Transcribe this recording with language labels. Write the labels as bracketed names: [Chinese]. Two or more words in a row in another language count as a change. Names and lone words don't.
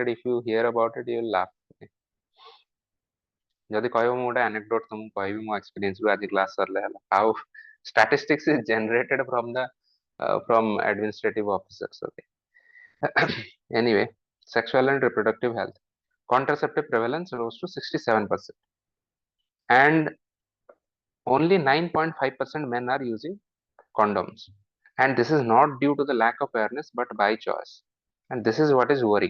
[English] If you hear about it you will laugh. [Odia] Okay. ଯଦି କହିବ ମୁଁ ଗୋଟେ anecdote ତୁମକୁ କହିବି ମୋ experience ରୁ ଆଜି class ସରିଲେ ହେଲା, [English] how statistics is generated from administrative officers. Okay. Anyway, sexual and reproductive health, contraceptive prevalence rose to 67% and only 9.5% men are using condoms, and this is not due to the lack of awareness but by choice, and this is what is worrying.